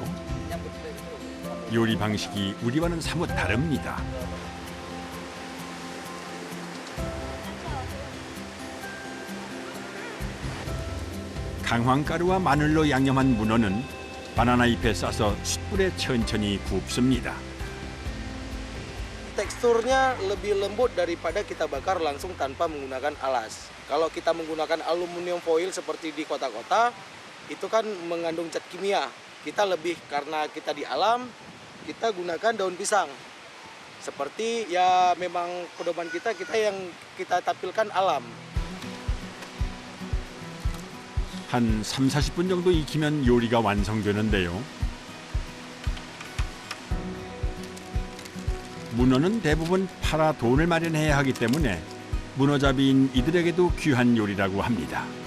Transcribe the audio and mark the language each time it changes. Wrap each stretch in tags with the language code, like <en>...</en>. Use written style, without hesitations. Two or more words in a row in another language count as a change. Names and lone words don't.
<ko>요리 방식이 우리와는 사뭇 다릅니다. 강황가루와 마늘로 양념한 문어는 바나나 잎에 싸서 숯불에 천천히 굽습니다.</ko> <id>Teksturnya lebih lembut daripada kita bakar langsung tanpa menggunakan alas. Kalau kita menggunakan</id> <en>aluminium foil</en> <id>seperti di kota-kota, itu kan mengandung zat kimia. Kita lebih karena kita di alam, kita gunakan daun pisang. Seperti ya memang pedoman kita yang kita tampilkan alam.</id> <ko>한 30-40분 정도 익히면 요리가 완성되는데요. 문어는 대부분 팔아 돈을 마련해야 하기 때문에 문어잡이인 이들에게도 귀한 요리라고 합니다.</ko>